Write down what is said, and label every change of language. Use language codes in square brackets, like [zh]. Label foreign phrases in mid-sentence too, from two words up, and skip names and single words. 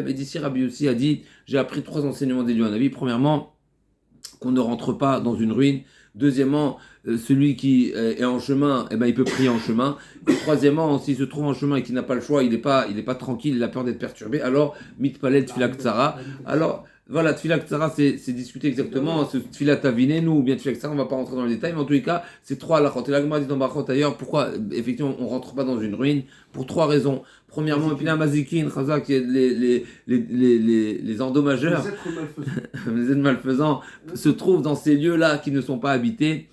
[fr] Et d'ici, Rabbi aussi a dit, j'ai appris 3 enseignements d'Eliyahu. Premièrement, qu'on ne rentre pas dans une ruine. Deuxièmement, celui qui est en chemin, il peut prier en chemin. Et troisièmement, s'il se trouve en chemin et qu'il n'a pas le choix, il n'est pas tranquille, il a peur d'être perturbé, alors [he] מתפלל תפילה קצרה. [fr] Alors voilà, [he] תפילת צרה, [fr] c'est discuté exactement. Ce [he] תפילת הביננו [fr] ou bien [he] תפילת צרה, [fr] on ne va pas rentrer dans les détails, mais en tous les cas, c'est trois halachot. Et la Gemara dit dans Brachot ailleurs, pourquoi, effectivement, on ne rentre pas dans une ruine? Pour trois raisons. Premièrement, [he] פינה מזיקין, [fr] Chazak, les endommageurs, les êtres malfaisants, se trouvent dans ces lieux-là qui ne sont pas habités.